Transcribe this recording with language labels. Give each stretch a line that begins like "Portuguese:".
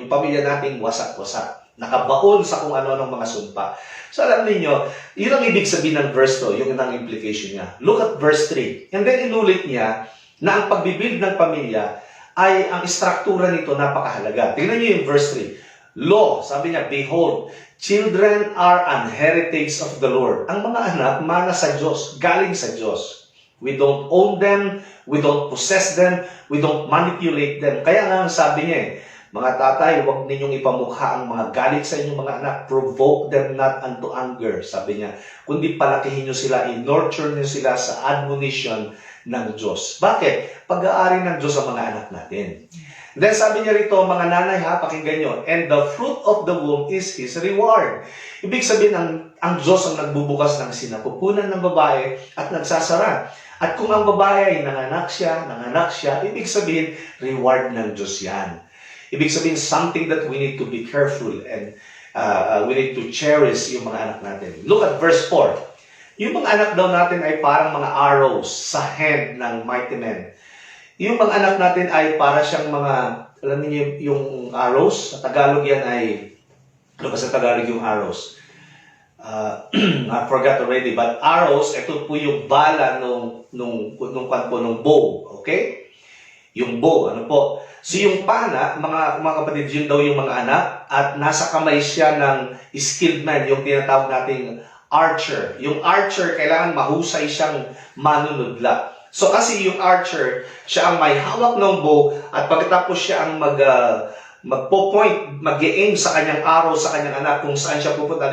Filipino: Yung pamilya nating wasak-wasak. Nakabaon sa kung ano ng mga sumpa. So alam niyo, yun ang ibig sabihin ng verse 2, yung ang implication niya.
English: Look at verse 3. And then
Filipino: inulit niya na ang pagbibuild ng pamilya ay ang istruktura nito napakahalaga. Tingnan niyo yung verse 3.
English: Lo,
Filipino: sabi niya,
English: behold, children are an heritage of the Lord.
Filipino: Ang mga anak, mana sa Diyos, galing sa Diyos.
English: We don't own them, we don't possess them, we don't manipulate them.
Filipino: Kaya nga sabi niya Mga tatay, huwag ninyong ipamukha ang mga galit sa inyong mga anak.
English: Provoke them not unto anger,
Filipino: sabi niya. Kundi palakihin nyo sila, in-nurture nyo sila sa admonition ng Diyos. Bakit? Pag-aari ng Diyos ang mga anak natin. Then sabi niya rito, mga nanay ha, pakinggan nyo,
English: and the fruit of the womb is His reward.
Filipino: Ibig sabihin, ang Diyos ang nagbubukas ng sinapupunan ng babae at nagsasara. At kung ang babae ay nanganak siya, ibig sabihin, reward ng Diyos yan. Ibig sabihin,
English: something that we need to be careful and we need to cherish
Filipino: yung mga anak natin.
English: Look at verse 4.
Filipino: Yung mga anak daw natin ay parang mga arrows sa hand ng mighty men. Yung mga anak natin ay para siyang mga, alam niyo yung arrows, sa Tagalog yan ay, ano ba sa Tagalog yung arrows?
English: I forgot already, but arrows,
Filipino: ito po yung bala nung
English: bow, okay?
Filipino: Yung bow, ano po? So yung pana, mga kapatid, yun daw yung mga anak, at nasa kamay siya ng skilled man, yung tinatawag nating archer. Yung archer, kailangan mahusay siyang manunudla. So kasi yung archer, siya ang may hawak ng bow, at pagkatapos siya ang magpo-point, mag-aim sa kanyang arrow, sa kanyang anak, kung saan siya pupunta.